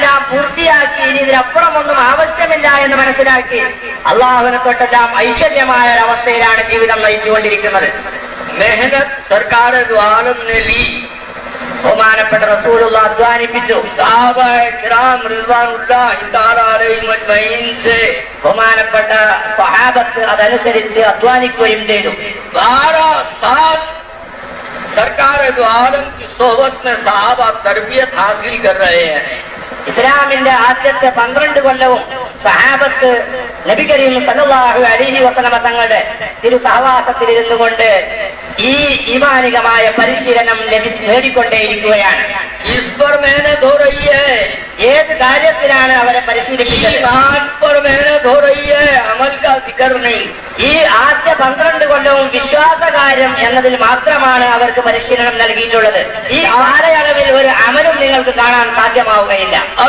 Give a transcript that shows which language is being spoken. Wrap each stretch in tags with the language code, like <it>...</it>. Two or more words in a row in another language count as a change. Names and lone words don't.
<ml>പൂർത്തിയാക്കി ഇനി ഇതിനപ്പുറമൊന്നും ആവശ്യമില്ല എന്ന് മനസ്സിലാക്കി അള്ളാഹുവിനെ തൊട്ടെല്ലാം ഐശ്വര്യമായ ഒരവസ്ഥയിലാണ് ജീവിതം നയിച്ചുകൊണ്ടിരിക്കുന്നത്.</ml> <ur>محنت سرکار دو عالم نے لی,</ur> <ml>ബഹുമാനപ്പെട്ട റസൂലുള്ള അധ്വാനിപ്പിച്ചു.</ml> <ur>صحابۂ کرام</ur> <ar>رضوان الله تعالى عليهم أجمعين से</ar> <ml>ബഹുമാനപ്പെട്ട സ്വഹാബത്ത് അതനുസരിച്ച് അധ്വാനിക്കുകയും ചെയ്തു.</ml> <ur>12 سال سرکار دو عالم کی صحبت میں صحابہ تربیت حاصل کر رہے ہیں.</ur> <ml>ഇസ്ലാമിന്റെ ആദ്യത്തെ 12 കൊല്ലവും സഹാബത്ത് നബി കരീം</ml> <ar>صلى الله عليه وسلم</ar> <ml>തങ്ങളുടെ തിരു സഹവാസത്തിലിരുന്നു കൊണ്ട് ഈ ഈമാനികമായ പരിശീലനം നേടിക്കൊണ്ടേയിരിക്കുകയാണ്.</ml> <ur>اس پر محنت ہو رہی ہے,</ur> <ml>ഏത് കാര്യത്തിലാണ് അവരെ പരിശീലിപ്പിച്ചത്?</ml> <ur>ایمان پر محنت ہو رہی ہے، عمل کا ذکر نہیں.</ur> <ml>ഈ ആദ്യ 12 കൊല്ലവും വിശ്വാസകാര്യം എന്നതിൽ മാത്രമാണ് അവർക്ക് പരിശീലനം നൽകിയിട്ടുള്ളത്. ഈ കാലയളവിൽ ഒരു അമലും നിങ്ങൾക്ക് കാണാൻ സാധ്യമാവുകയില്ല.</ml>